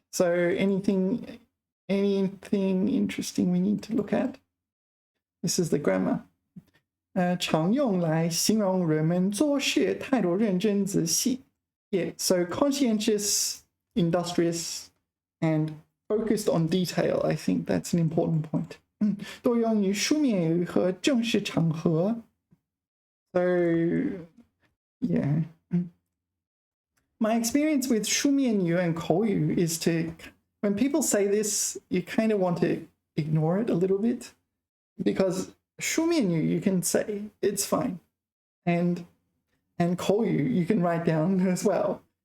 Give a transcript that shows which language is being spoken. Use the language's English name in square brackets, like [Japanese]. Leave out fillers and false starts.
[English] So anything interesting we need to look at? This is the grammar. [Chinese] 常用来形容人们做事态度认真仔细. [English] Yeah, so conscientious, industrious, and focused on detail. I think that's an important point. [Chinese] 多用于书面语和正式场合. [English] So, yeah. My experience with 书面语 and 口语 is when people say this, you kind of want to ignore it a little bit, because 书面语 you can say, it's fine. And 口语 you can write down as well.